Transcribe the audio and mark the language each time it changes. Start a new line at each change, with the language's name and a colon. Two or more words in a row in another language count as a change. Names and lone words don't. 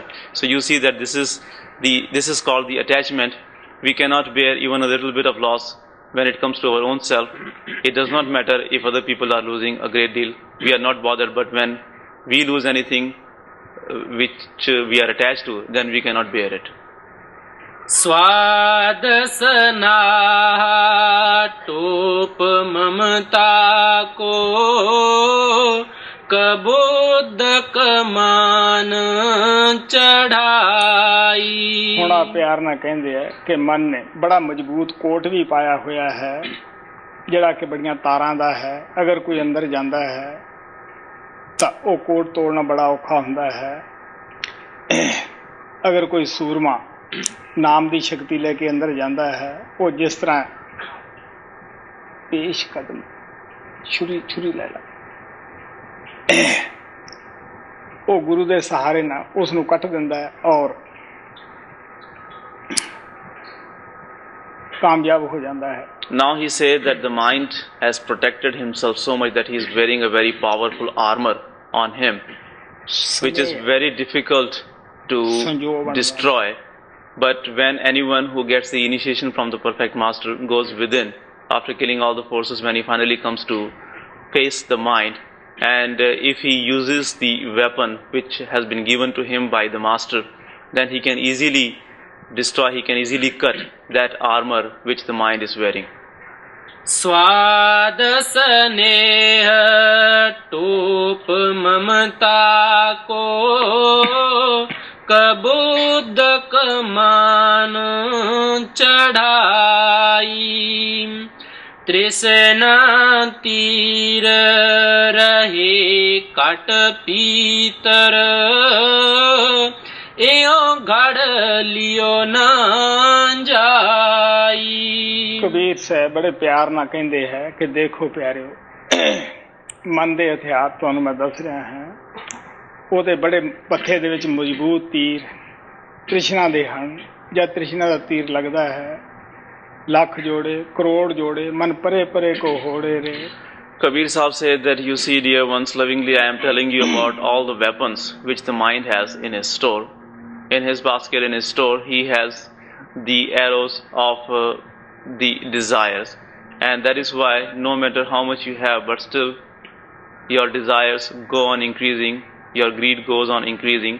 English: So you see that this is called the attachment. We cannot bear even a little bit of loss when it comes to our own self. It does not matter if other people are losing a great deal. We are not bothered, but when we lose anything which we are attached to, then we cannot bear it.
Hindi: स्वाद सनाह टोप ममता को कबोध कमान चढ़ाई।
Punjabi: ਹੁਣ ਆ ਪਿਆਰ ਨਾਲ ਕਹਿੰਦੇ ਆ ਕਿ ਮਨ ਨੇ ਬੜਾ ਮਜ਼ਬੂਤ ਕੋਟ ਵੀ ਪਾਇਆ ਹੋਇਆ ਹੈ, ਜਿਹੜਾ ਕਿ ਬੜੀਆਂ ਤਾਰਾਂ ਦਾ ਹੈ। ਅਗਰ ਕੋਈ ਅੰਦਰ ਜਾਂਦਾ ਹੈ ਤਾਂ ਉਹ ਕੋਟ ਤੋੜਨਾ ਬੜਾ ਔਖਾ ਹੁੰਦਾ ਹੈ। ਅਗਰ ਕੋਈ ਸੂਰਮਾ ਨਾਮ ਦੀ ਸ਼ਕਤੀ ਲੈ ਕੇ ਅੰਦਰ ਜਾਂਦਾ ਹੈ, ਉਹ ਜਿਸ ਤਰ੍ਹਾਂ ਪੇਸ਼ ਕਦਮ ਛੁਰੀ ਲੈ ਲਾ, ਉਹ ਗੁਰੂ ਦੇ ਸਹਾਰੇ ਨਾਲ ਉਸ ਨੂੰ ਕੱਟ ਦਿੰਦਾ ਹੈ ਔਰ ਕਾਮਯਾਬ ਹੋ ਜਾਂਦਾ ਹੈ।
English: Now he says that the mind has protected himself so much that he is wearing a very powerful armor on him, which is very difficult to destroy. But when anyone who gets the initiation from the perfect master goes within, after killing all the forces, when he finally comes to face the mind, and if he uses the weapon which has been given to him by the master, then he can easily destroy, he can easily cut that armor which the mind is wearing.
Hindi: स्वाद स्नेह टोप ममता को कबूद कमान चढ़ाई। तृष्णा तीर रहे कट पीतर एओ घड़ लियो ना जाई।
Punjabi: ਕਬੀਰ ਸਾਹਿਬ ਬੜੇ ਪਿਆਰ ਨਾਲ ਕਹਿੰਦੇ ਹੈ ਕਿ ਦੇਖੋ ਪਿਆਰਿਓ, ਮਨ ਦੇ ਹਥਿਆਰ ਤੁਹਾਨੂੰ ਮੈਂ ਦੱਸ ਰਿਹਾ ਹਾਂ, ਉਹਦੇ ਬੜੇ ਪੱਥੇ ਦੇ ਵਿੱਚ ਮਜ਼ਬੂਤ ਤੀਰ ਤ੍ਰਿਸ਼ਨਾ ਦੇ ਹਨ। ਜਦ ਤ੍ਰਿਸ਼ਨਾ ਦਾ ਤੀਰ ਲੱਗਦਾ ਹੈ, ਲੱਖ ਜੋੜੇ ਕਰੋੜ ਜੋੜੇ ਮਨ ਪਰੇ ਪਰੇ ਕੋ ਹੋੜੇ ਰੇ।
English: Kabir Sahib said that, you see, dear ones, lovingly I am telling you about all the weapons which the mind has in his store. In his basket, in his store, he has the arrows of the desires, and that is why no matter how much you have, but still your desires go on increasing, your greed goes on increasing.